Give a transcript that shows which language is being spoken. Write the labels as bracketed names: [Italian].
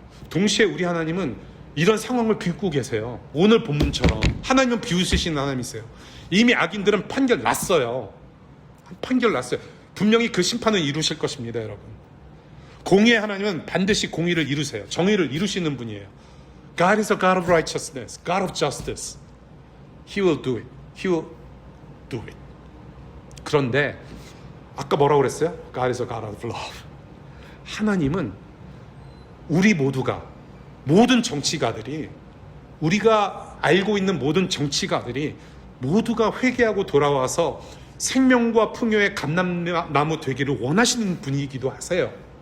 [Korean] 동시에 우리 하나님은 이런 상황을 겪고 계세요. 오늘 본문처럼 하나님은 비웃으시는 하나님이세요. 이미 악인들은 판결 났어요. 판결 났어요. 분명히 그 심판을 이루실 것입니다, 여러분. 공의의 하나님은 반드시 공의를 이루세요. 정의를 이루시는 분이에요. [English] God is a God of righteousness, God of justice. He will do it. He will do it. [Korean] 그런데 아까 뭐라고 그랬어요? [English] God is a God of love. [Korean] 하나님은 우리 모두가, 모든 정치가들이, 우리가 알고 있는 모든 정치가들이 모두가 회개하고 돌아와서 생명과 풍요의 감람나무 되기를 원하시는 분이기도 하세요.